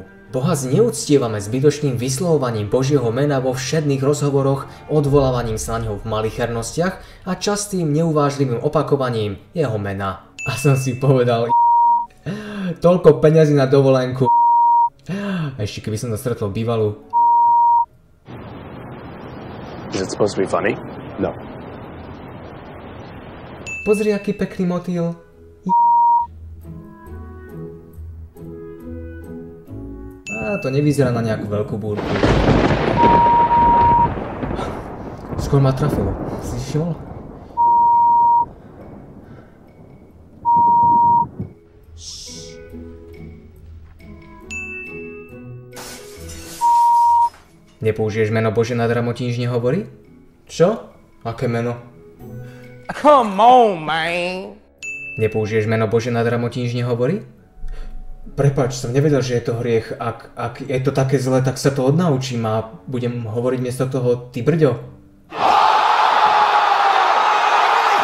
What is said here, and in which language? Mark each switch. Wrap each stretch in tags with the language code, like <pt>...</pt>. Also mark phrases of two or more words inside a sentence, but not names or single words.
<sk>Boha zneuctievame zbytočným vyslovovaním Božieho mena vo všedných rozhovoroch, odvolávaním sa na neho v malichernostiach a častým neuvážlivým opakovaním jeho mena. A som si povedal, toľko peňazí na dovolenku. A ešte keby som to stretol bývalú.</sk> <en>Is it supposed to be funny? No.</en> <sk>Pozri, aký pekný motýl. To nevyzerá na nejakú veľkú búrku. Skôr ma trafilo. Si všimol? Nepoužiješ meno Bože nadarmo, ti nič nehovorí? Čo? Aké meno?</sk> <en>Come on, man.</en> <sk>Nepoužiješ meno Bože nadarmo, ti nič nehovorí? Prepáč, som nevedel, že je to hriech. Ak je to také zlé, tak sa to odnaučím a budem hovoriť miesto toho ty brďo.</sk>